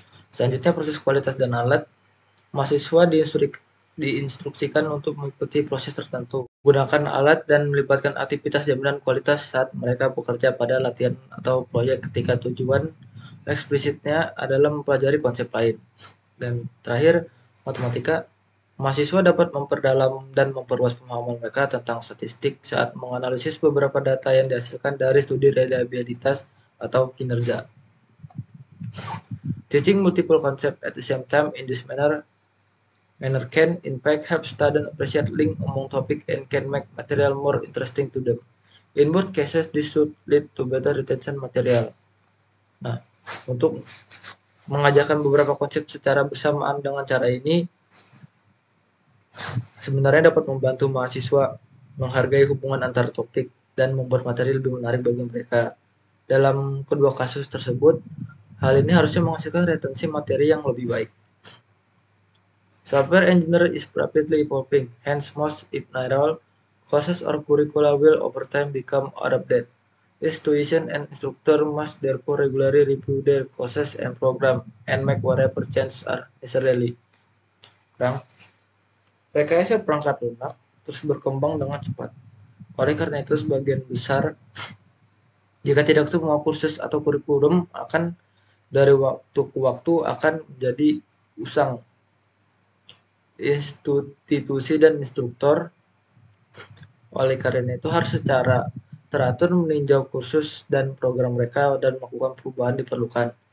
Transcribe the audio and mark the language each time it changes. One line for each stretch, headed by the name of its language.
Indonesian: Selanjutnya, proses kualitas dan alat. Mahasiswa diinstruksikan untuk mengikuti proses tertentu, menggunakan alat dan melibatkan aktivitas jaminan kualitas saat mereka bekerja pada latihan atau proyek ketika tujuan eksplisitnya adalah mempelajari konsep lain. Dan terakhir, matematika. Mahasiswa dapat memperdalam dan memperluas pemahaman mereka tentang statistik saat menganalisis beberapa data yang dihasilkan dari studi reliabilitas atau kinerja.
English: Teaching multiple concepts at the same time in this manner can in fact help students appreciate link among topics and can make material more interesting to them. In both cases, this should lead to better retention material.
Indonesian: Nah, untuk mengajarkan beberapa konsep secara bersamaan dengan cara ini sebenarnya dapat membantu mahasiswa menghargai hubungan antar topik dan membuat materi lebih menarik bagi mereka. Dalam kedua kasus tersebut, hal ini harusnya menghasilkan retensi materi yang lebih baik.
English: Software engineering is rapidly evolving, hence most, if not all, courses or curricula will over time become outdated. Institutions and instructors must therefore regularly review their courses and program and make whatever changes are necessary.
Indonesian: Rekayasa perangkat lunak terus berkembang dengan cepat. Oleh karena itu, sebagian besar, jika tidak semua kursus atau kurikulum akan dari waktu ke waktu akan menjadi usang. Institusi dan instruktur oleh karena itu harus secara teratur meninjau kursus dan program mereka dan melakukan perubahan diperlukan.